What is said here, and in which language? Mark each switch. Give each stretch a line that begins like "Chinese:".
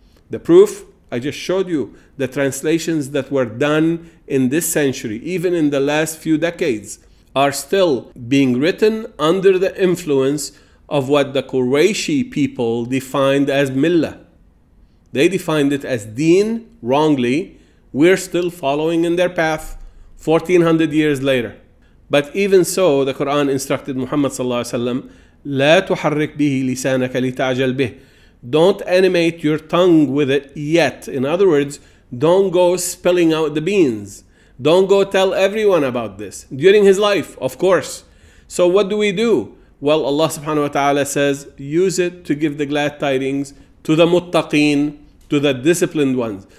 English: The proof, I just showed you the translations that were done in this century, even in the last few decades, are still being written under the influence of what the Qurayshi people defined as Millah. They defined it as Deen wrongly. We're still following in their path 1400 years later. But even so, the Quran instructed Muhammad sallallahu alaihi wasallam
Arabic: لا تحرك به لسانك لتعجل به.
English: Don't animate your tongue with it yet. In other words, don't go spilling out the beans. Don't go tell everyone about this. During his life, of course. So what do? Well, Allah subhanahu wa ta'ala says, use it to give the glad tidings to the muttaqeen, to the disciplined ones.